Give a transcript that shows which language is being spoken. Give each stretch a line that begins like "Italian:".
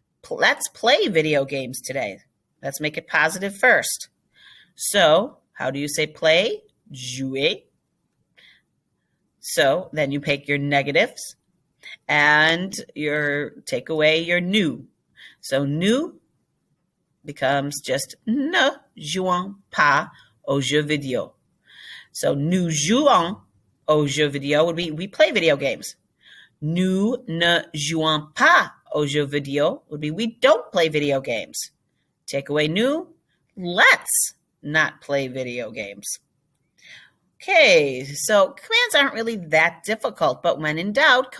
English: Let's play video games today. Let's make it positive first. So how do you say play? Jouer. So then you take your negatives and take away your nous. So nous becomes just
French: ne jouons pas aux jeux vidéo.
English: So
French: nous jouons aux jeux vidéo
English: would be we play video games.
French: Nous ne jouons pas aux jeux vidéo
English: would be we don't play video games. Take away nous, let's not play video games. Okay, so commands aren't really that difficult, but when in doubt, come back and take a look at your notes and your examples.
French: Au revoir.